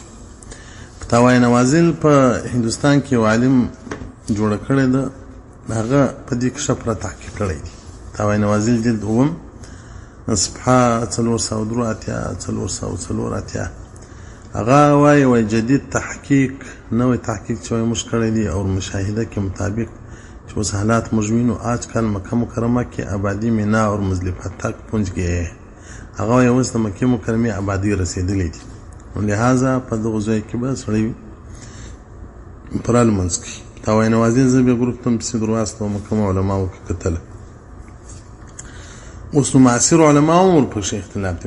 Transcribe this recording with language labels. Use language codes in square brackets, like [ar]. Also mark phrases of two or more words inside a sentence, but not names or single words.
[ps] فتاوای نوازل په هندوستان کې یو عالم جوړه کړې ده، هغه په دې کې ښه پوره تحقیق کړی دی. فتاوای نوازل جلد اووم صفحه 483 هغه وایي جدید تحقیق، نوی تحقیق چې وایي موږ کړی دی [ur] اور مشاهده کے مطابق جو اس حالات مجمعین آج کل مکہ مکرمہ کی آبادی مینا اور مزدلفہ تک پہنچ گئے ہیں. [ps] هغه وایي اوس د مکې مکرمې آبادي رسېدلی دي، نو لہذا په دغو ځایو کې به سړی پوره لمونځ کوي. فتاوای نوازل زه بیا ګروپ ته پسې در واستوم، کومو علماو کې کتله. اوس نو معاصر علماو هم ورپکښې اختلاف دی.